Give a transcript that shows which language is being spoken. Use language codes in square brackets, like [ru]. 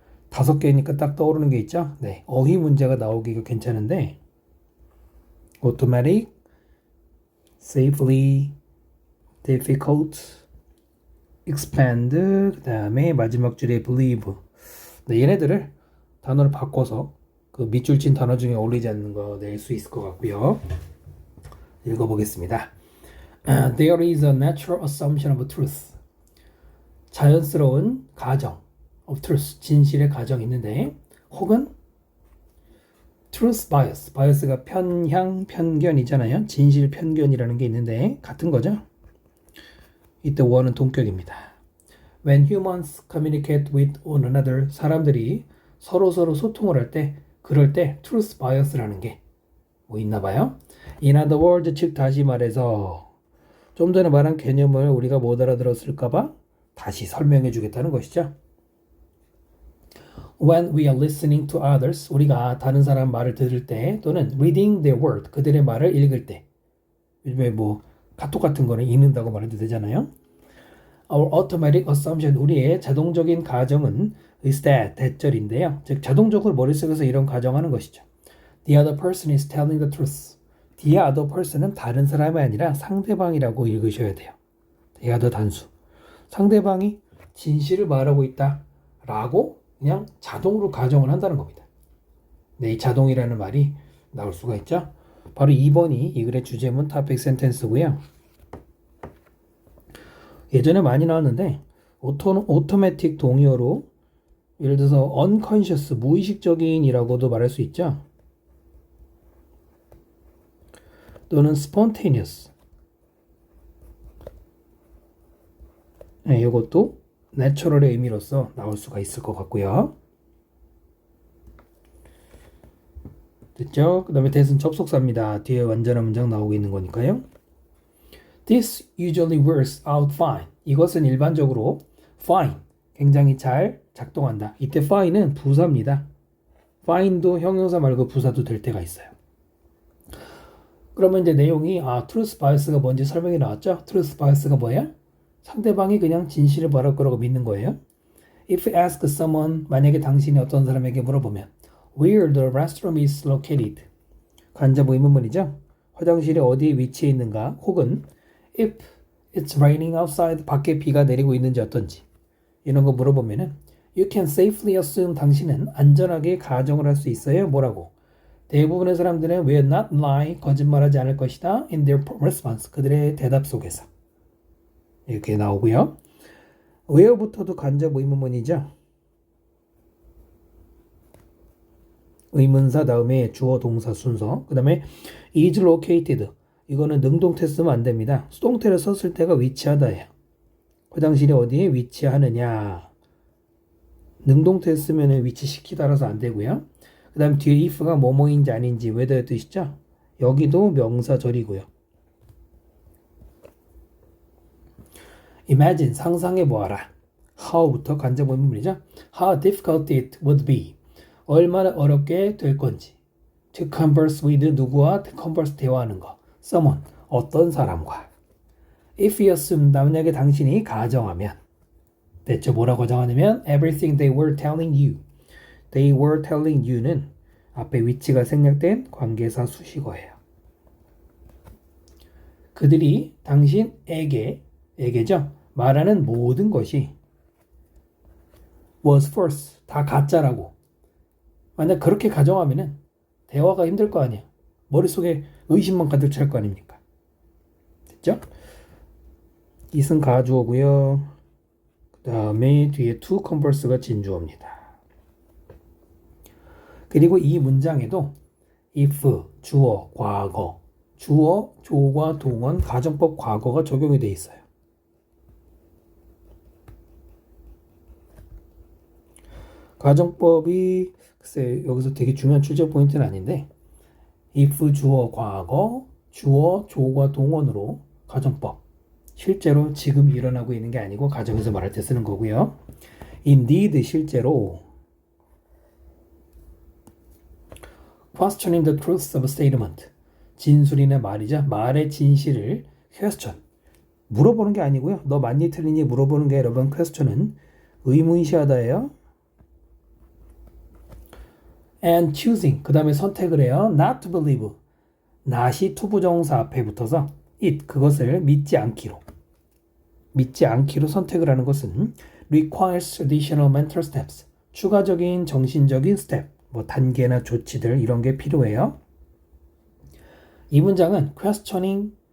[ko] 5개니까 딱 떠오르는 게 있죠. 네, 어휘 문제가 나오기가 괜찮은데 automatic, safely, difficult, expand, 그 다음에 마지막 줄에 believe. 네, 얘네들을 단어를 바꿔서 그 밑줄 친 단어 중에 어울리지 않는 거 낼 수 있을 것 같고요. 읽어보겠습니다. [en] There is a natural assumption of truth. [ko] 자연스러운 가정 [en] of truth, [ko] 진실의 가정이 있는데 혹은 truth bias, bias가 편향, 편견이잖아요. 진실 편견이라는 게 있는데 같은 거죠. 이때 원은 동격입니다. [en] When humans communicate with one another, [ko] 사람들이 서로 소통을 할 때, 그럴 때 truth bias라는 게 뭐 있나 봐요. [en] In other words, [ko] 즉 다시 말해서 좀 전에 말한 개념을 우리가 못 알아들었을까봐 다시 설명해 주겠다는 것이죠. [en] When we are listening to others, [ko] 우리가 다른 사람 말을 들을 때 또는 [en] reading their word, [ko] 그들의 말을 읽을 때 요즘에 뭐 카톡 같은 거는 읽는다고 말해도 되잖아요. [en] Our automatic assumption, [ko] 우리의 자동적인 가정은 [en] is that, [ko] 대절인데요. 즉 자동적으로 머릿속에서 이런 가정하는 것이죠. [en] The other person is telling the truth. The other person [ko] 은 다른 사람이 아니라 상대방이라고 읽으셔야 돼요. [en] The other 단수. [ko] 상대방이 진실을 말하고 있다 라고 그냥 자동으로 가정을 한다는 겁니다. 네, 이 자동이라는 말이 나올 수가 있죠. 바로 2번이 이 글의 주제문 [en] topic sentence [ko] 고요. 예전에 많이 나왔는데 오토매틱 동의어로 예를 들어서 unconscious, 무의식적인이라고도 말할 수 있죠. 또는 spontaneous. 네, 이것도 natural의 의미로서 나올 수가 있을 것 같고요. 됐죠? 그 다음에 that은 접속사입니다. 뒤에 완전한 문장 나오고 있는 거니까요. [en] This usually works out fine. [ko] 이것은 일반적으로 fine, 굉장히 잘 작동한다. 이때 fine은 부사입니다. fine도 형용사 말고 부사도 될 때가 있어요. 그러면 이제 내용이 truth bias가 뭔지 설명이 나왔죠? truth bias가 뭐예요? 상대방이 그냥 진실을 말할 거라고 믿는 거예요. [en] If you ask someone, [ko] 만약에 당신이 어떤 사람에게 물어보면 [en] Where the restroom is located? [ko] 간접 의문문이죠. 화장실이 어디에 위치해 있는가? 혹은 [en] If it's raining outside, [ko] 밖에 비가 내리고 있는지 어떤지 이런 거 물어보면은 [en] You can safely assume, [ko] 당신은 안전하게 가정을 할 수 있어요. 뭐라고? 대부분의 사람들은 [en] will not lie, [ko] 거짓말하지 않을 것이다. [en] In their response, [ko] 그들의 대답 속에서 이렇게 나오고요. where부터도 간접 의문문이죠. 의문사 다음에 주어 동사 순서. 그 다음에 [en] is located. [ko] 이거는 능동태 쓰면 안 됩니다. 수동태를 썼을 때가 위치하다예요. 화장실이 어디에 위치하느냐. 능동태 쓰면 위치시키다라서 안 되고요. 그 다음 뒤에 if가 뭐뭐인지 아닌지 whether의 뜻이죠. 여기도 명사절이고요. Imagine, 상상해 보아라. How부터 간접 의문문이죠. [en] How difficult it would be. [ko] 얼마나 어렵게 될 건지. [en] To converse with, [ko] 누구와 [en] converse, [ko] 대화하는 거. Someone, 어떤 사람과. [en] If you assume, [ko] 만약에 당신이 가정하면. 대체 뭐라고 가정하냐면 [en] everything they were telling you. They were telling you [ko] 는 앞에 위치가 생략된 관계사 수식어예요. 그들이 당신에게죠. 말하는 모든 것이 [en] was false, [ko] 다 가짜라고. 만약 그렇게 가정하면은 대화가 힘들 거 아니에요. 머릿속에 의심만 가득 찰 거 아닙니까? 됐죠? it은 가주어고요. 그 다음에 뒤에 to converse가 진주어입니다. 그리고 이 문장에도 if, 주어, 과거, 주어, 조과 동원, 가정법 과거가 적용이 되어 있어요. 가정법이 글쎄 여기서 되게 중요한 출제 포인트는 아닌데 if, 주어, 과거, 주어, 조과 동원으로 가정법 실제로 지금 일어나고 있는 게 아니고 가정에서 말할 때 쓰는 거고요. indeed, 실제로 [en] questioning the truth of a statement, [ko] 진술이나 말이죠. 말의 진실을 question, 물어보는 게 아니고요. 너 맞니 틀리니 물어보는 게 여러분 question은 의문시하다예요. [en] and choosing, [ko] 그 다음에 선택을 해요. [en] not to believe, [ko] not이 투부정사 앞에 붙어서 it, 그것을 믿지 않기로 선택을 하는 것은 [en] requires additional mental steps, [ko] 추가적인 정신적인 스텝, 뭐 단계나 조치들 이런 게 필요해요. 이 문장은 questioning